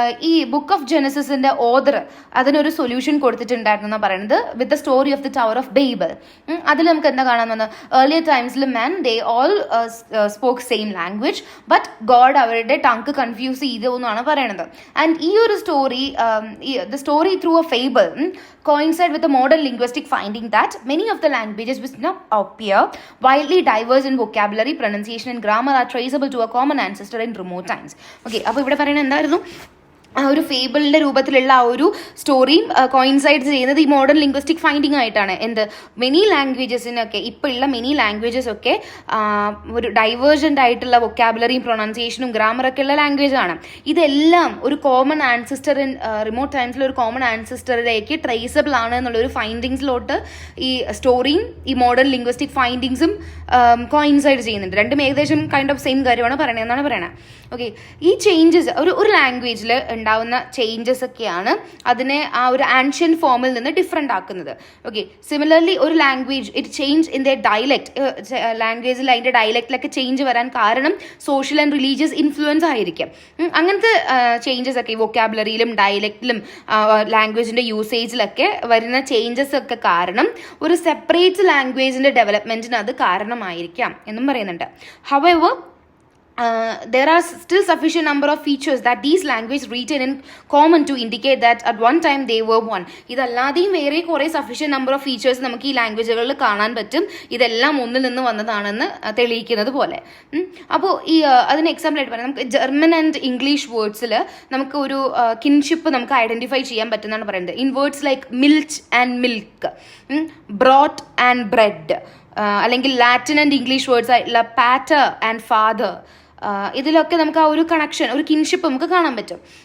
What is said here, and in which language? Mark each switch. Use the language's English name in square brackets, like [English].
[Malayalam] ഈ book of ജെനസിന്റെ author അതിനൊരു solution കൊടുത്തിട്ടുണ്ടായിരുന്നു എന്നാണ് പറയുന്നത്, [English] With the story of the tower of Babel. [Malayalam] അതിൽ നമുക്ക് എന്താ കാണാൻ വന്നത്, [English] earlier ടൈംസിൽ men they all spoke same language, but God [Malayalam] അവരുടെ ടങ് കൺഫ്യൂസ് ചെയ്തു എന്നാണ് പറയുന്നത്. [English] and [Malayalam] ഈ ഒരു [English] Story, the story through a fable coincide with the modern linguistic finding that many of the languages which now appear wildly diverse in vocabulary, pronunciation and grammar are traceable to a common ancestor in remote times. [Malayalam] Okay, അപ്പോൾ ഇവിടെ പറയുന്നത് എന്തായിരുന്നു, ആ ഒരു ഫേബിളിന്റെ രൂപത്തിലുള്ള ആ ഒരു സ്റ്റോറിയും coincide ചെയ്യുന്നത് ഈ മോഡേൺ ലിംഗ്വിസ്റ്റിക് ഫൈൻഡിങ് ആയിട്ടാണ്. മെനി ലാംഗ്വേജസിനൊക്കെ ഇപ്പോൾ ഉള്ള മെനി ലാംഗ്വേജസ് ഒക്കെ ഒരു ഡൈവേർജൻ്റ് ആയിട്ടുള്ള വൊക്കാബുലറിയും പ്രൊണൗൺസിയേഷനും ഗ്രാമറൊക്കെ ഉള്ള ലാംഗ്വേജ് ആണ്. ഇതെല്ലാം ഒരു [English] common ancestor in remote ടൈംസിൽ [Malayalam] ഒരു കോമൺ ആൻസിസ്റ്ററിലേക്ക് ട്രേസബിൾ ആണ് എന്നുള്ളൊരു ഫൈൻഡിങ്സിലോട്ട് ഈ സ്റ്റോറിയും ഈ മോഡേൺ ലിംഗ്വിസ്റ്റിക് ഫൈൻഡിങ്സും കോയിൻസൈഡ് ചെയ്യുന്നുണ്ട്. രണ്ടും ഏകദേശം കൈൻഡ് ഓഫ് സെയിം കാര്യമാണ് പറയണത് എന്നാണ് പറയണത്. ഓക്കെ, ഈ ചേഞ്ചസ് ഒരു ലാംഗ്വേജിൽ ഉണ്ടാവുന്ന ചേഞ്ചസ് ഒക്കെയാണ് അതിനെ ആ ഒരു ആൻഷ്യൻ ഫോമിൽ നിന്ന് ഡിഫറെൻ്റ് ആക്കുന്നത്. ഓക്കെ, സിമിലർലി ഒരു language [English] it change in the dialect, [Malayalam] ലാംഗ്വേജിൽ അതിൻ്റെ ഡയലക്റ്റിലൊക്കെ ചേഞ്ച് വരാൻ കാരണം സോഷ്യൽ ആൻഡ് റിലീജിയസ് ഇൻഫ്ലുവൻസ് ആയിരിക്കും. അങ്ങനത്തെ ചേഞ്ചസ് ഒക്കെ വൊക്കാബുലറിയിലും ഡയലക്റ്റിലും ലാംഗ്വേജിൻ്റെ യൂസേജിലൊക്കെ വരുന്ന ചേഞ്ചസ് ഒക്കെ കാരണം ഒരു സെപ്പറേറ്റ് ലാംഗ്വേജിൻ്റെ ഡെവലപ്മെൻറ്റിന് അത് കാരണമായിരിക്കാം എന്നും പറയുന്നുണ്ട്. [English] However, there are still sufficient number of features that these languages retain in common to indicate that at one time they were one. [Malayalam] ഇതല്ലാതെയും വേറെ കുറേ സഫീഷ്യന്റ് നമ്പർ ഓഫ് ഫീച്ചേഴ്സ് നമുക്ക് ഈ ലാംഗ്വേജുകളിൽ കാണാൻ പറ്റും, ഇതെല്ലാം ഒന്നിൽ നിന്ന് വന്നതാണെന്ന് തെളിയിക്കുന്നത് പോലെ. അപ്പോൾ ഈ അതിന് എക്സാമ്പിൾ ആയിട്ട് പറയാം, നമുക്ക് ജർമ്മൻ ആൻഡ് ഇംഗ്ലീഷ് വേർഡ്സിൽ നമുക്ക് ഒരു കിൻഷിപ്പ് നമുക്ക് ഐഡന്റിഫൈ ചെയ്യാൻ പറ്റുന്നതാണ് പറയുന്നത്. [English] in words like milch and milk, brot and bread, [Malayalam] അല്ലെങ്കിൽ ലാറ്റിൻ ആൻഡ് ഇംഗ്ലീഷ് വേർഡ്സ് ആയിട്ടുള്ള പാറ്റർ ആൻഡ് ഫാദർ, ഇതിലൊക്കെ നമുക്ക് ആ ഒരു കണക്ഷൻ, ഒരു കിൻഷിപ്പ് നമുക്ക് കാണാൻ പറ്റും.